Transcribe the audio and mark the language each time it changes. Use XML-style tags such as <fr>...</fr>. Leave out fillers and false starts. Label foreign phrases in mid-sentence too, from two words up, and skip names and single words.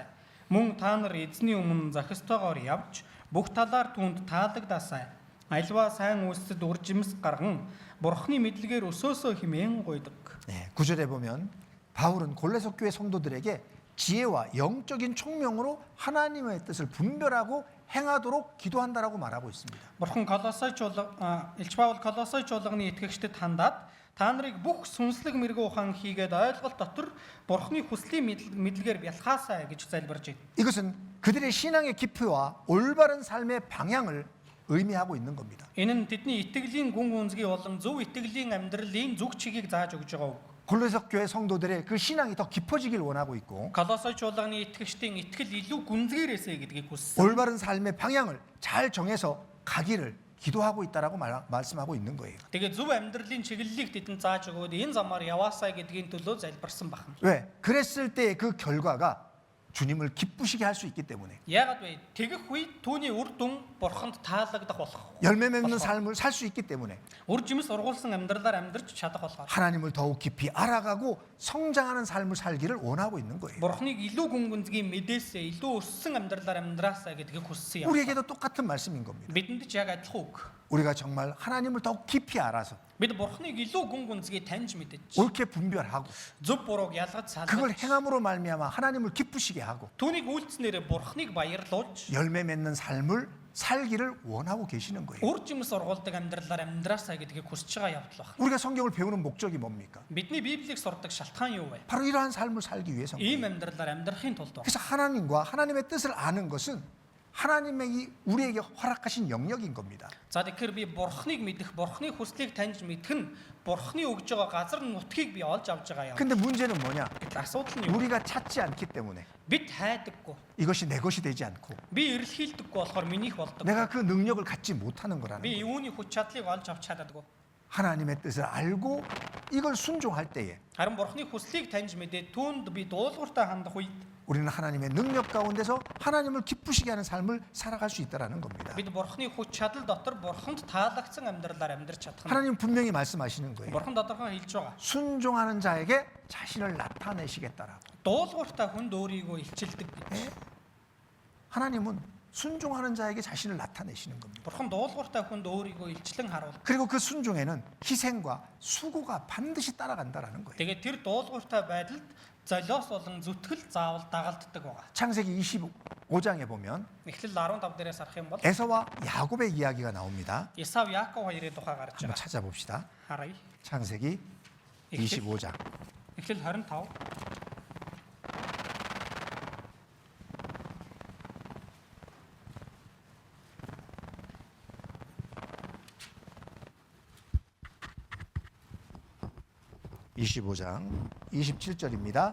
<mn>Мөн та нар эзний өмнө зохистойгоор явж бүх талаар түүнд таалагдаасай. Альва сайн үйлсэд уржимс гарган бурхны мэдлэгээр өсөөсөө хэмээн гуйдаг.</mn> <ko>네, 9절에 보면 바울은 골로새 교회 성도들에게 지혜와 영적인 총명으로 하나님의 뜻을 분별하고 행하도록 기도한다라고 말하고 있습니다.</ko> <mn>Бурхан Илч Паул Колосой чуулганы итгэгчдэд хандаад та нарыг бүх сүнслэг мэрэгэн ухаан хийгээд ойлголт дотор бурхны хүслийн мэдлэгээр бялхаасай гэж залбирж байна.</mn> <ko>이것은 그들의 신앙의 깊이와 올바른 삶의 방향을 의미하고 있는 겁니다.</ko> <mn>Энэ нь тэдний итгэлийн гүн гүнзгий болон зөв итгэлийн амьдралын зүг чигийг зааж өгж байгаа үг.</mn> <ko>골로새 교회 성도들의 그 신앙이 더 깊어지길 원하고 있고</ko> <mn>Колосой чуулганы итгэгчдийн итгэл илүү гүнзгийрээсэй гэдгийг хүссэн.</mn> <ko>올바른 삶의 방향을 잘 정해서 가기를 기도하고 있다라고 말씀하고 있는 거예요.</ko> <mn>Тэгээ зөв амьдралын чиглэлийг тэдэнд зааж өгөөд энэ замаар яваасай гэдгийн төлөө залбирсан байна.</mn> <ko>왜? 그랬을 때 그 결과가 주님을 기쁘시게 할 수 있기 때문에</ko> <mn>Яагаад вэ? Тэгэх үед түүний үр дүн бурханд таалагдах болох.</mn> <ko>열매 맺는 삶을 살 수 있기 때문에</ko> <mn>Үр жимс ургуулсан амьдралаар амьдарч чадах болохоор.</mn> <ko>하나님을 더욱 깊이 알아가고 성장하는 삶을 살기를 원하고 있는 거예요.</ko> <mn>Бурхныг илүү гүн гүнзгий мэдээсээ илүү өссөн амьдралаар амьдраасаа гэдгийг хүссэн юм.</mn> <ko>우리에게도 똑같은 말씀인 겁니다.</ko> <mn>Бидэнд ч яг адилхан үг.</mn> <ko>우리가 정말 하나님을 더욱 깊이 알아서</ko> <mn>Бид бурхныг илүү гүн гүнзгий таньж мэдэж</mn> <ko>옳게 분별하고</ko> <mn>зөв бурууг ялгаж</mn> <ko>그걸</ko> <mn>салгаж</mn> <ko>행함으로 말미암아 하나님을 기쁘시게 하고</ko> <mn>түүнийг үйлснээрээ бурхныг баярлуулж</mn> <ko>열매 맺는 삶을 살기를 원하고 계시는 거예요.</ko> <mn>үр жимс ургуулдаг амьдралаар амьдраасаа гэдгийг хүсэж байгаа явдал байна.</mn> <ko>우리가 성경을 배우는 목적이 뭡니까?</ko> <mn>Бидний Библийг сурдаг шалтгаан юу вэ?</mn> <ko>바로 이러한 삶을 살기 위해서입니다.</ko> <mn>Ийм амьдралаар амьдрахын тулд байна.</mn> <ko>그래서 하나님과 하나님의 뜻을 아는 것은 하나님이 우리에게 허락하신 영역인 겁니다.</ko> <mn>За тэгэхээр би бурхныг мэдэх, бурхны хүслийг таньж мэдэх нь бурхны өгж байгаа газар нутгийг би олж авч байгаа юм.</mn> <ko>근데 문제는 뭐냐?</ko> <mn>Гэтэл асуудал нь юу?</mn> <ko>우리가 찾지 않기 때문에</ko> <mn>Бид хайдаггүй.</mn> <ko>이것이 내 것이 되지 않고</ko> <mn>Би эрэлхийлдэггүй болохоор минийх болдог.</mn> <ko>내가 그 능력을 갖지 못하는 거라는</ko> <mn>Би</mn> <ko>거예요.</ko> <mn>юуны хүч чадлыг олж авч чаддаггүй.</mn> <ko>하나님의 뜻을 알고 이걸 순종할 때에</ko> <mn>Харин бурхны хүслийг таньж мэдээд түүнд би дуулууртай хандах үед</mn> <ko>우리는 하나님의 능력 가운데서 하나님을 기쁘시게 하는 삶을 살아갈 수 있다라는 겁니다.</ko> <mn>бид бурхны хүч чадал дотор бурханд таалагдсан амьдралаар амьдрч чадах нь.</mn> <ko>하나님 분명히 말씀하시는 거예요.</ko> <mn>Бурхан тодорхой хэлж байгаа.</mn> <ko>순종하는 자에게 자신을 나타내시겠다라고.</ko> <mn>Дуулууртай хүнд өөрийгөө илчилдэг гэж.</mn> <ko>하나님은 순종하는 자에게 자신을 나타내시는 겁니다.</ko> <mn>Бурхан дуулууртай хүнд өөрийгөө илчлэн харуулдаг.</mn> <ko>그리고 그 순종에는 희생과 수고가 반드시 따라간다라는 거예요.</ko> <mn>Тэгээд тэр дуулууртай байдалд золиос болон зүтгэл заавал дагалддаг байгаа.</mn> <ko>창세기 25장에 보면</ko> <mn>Эхлэл 15 дээрээс харах юм бол</mn> <ko>에서와 야곱의 이야기가 나옵니다.</ko> <mn>Исав Яаков хоёрын тухай гарч</mn> <ko>한번</ko> <mn>байгаа.</mn> <ko>찾아봅시다.</ko> <mn>Харъя.</mn> <ko>창세기 25장.</ko> <mn>Эхлэл 25.</mn> <ko>(25장) 27절입니다.</ko>